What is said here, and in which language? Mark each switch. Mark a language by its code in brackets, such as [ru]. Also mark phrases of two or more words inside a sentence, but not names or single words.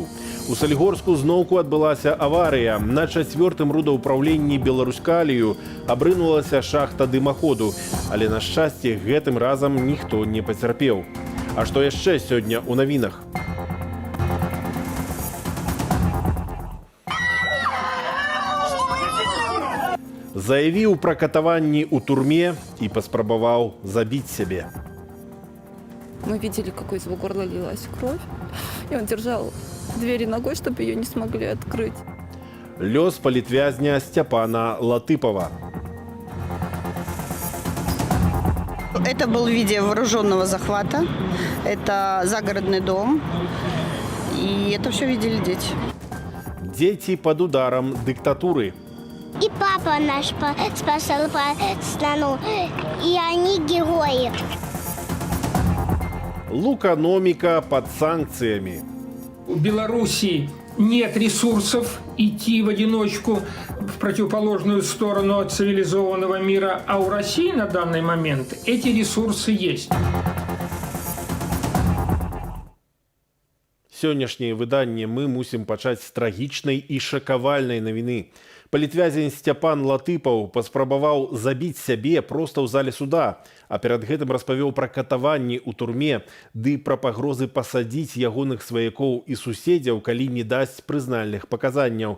[be] У Салігорску зноўку адбылася аварыя. На 4-м рудаўпраўленні Беларускалію абрынулася шахта дымаходу, але, на шчасце, гэтым разам ніхто не пацярпеў. А што яшчэ сёння ў навінах? Заявіў пра катаванні ў турме і паспрабаваў забіць сябе. [ru] Мы видели, как из его горла лилась кровь, и он держал двери ногой, чтобы ее не смогли открыть. [be] Лёс палітвязня Степана Латыпова. [ru] Это был видео вооруженного захвата, это загородный дом, и это все видели дети. Дети под ударом диктатуры. И папа наш спасал страну, и они герои. Лукономика под санкциями. У Беларуси нет ресурсов идти в одиночку в противоположную сторону от цивилизованного мира, а у России на данный момент эти ресурсы есть. [be] Сённяшняе выданне мы мусім пачаць з трагічнай і шакавальнай навіны. Палітвязень Степан Латыпаў паспрабаваў забіць сябе проста ў зале суда, а перад гэтым распавёў пра катаванні ў турме ды пра пагрозы пасадзіць ягоных сваякоў і суседзяў, калі не дасць прызнальных паказанняў.